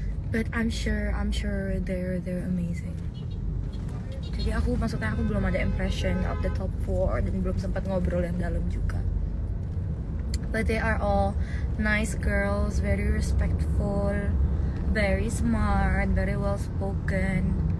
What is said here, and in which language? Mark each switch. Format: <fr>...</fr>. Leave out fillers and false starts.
<en>But I'm sure they're amazing.</en> <id>Jadi aku belum ada impression of the top 4 dan belum sempat ngobrol yang dalam juga.</id> <en>But they are all nice girls, very respectful, very smart, very well spoken.</en>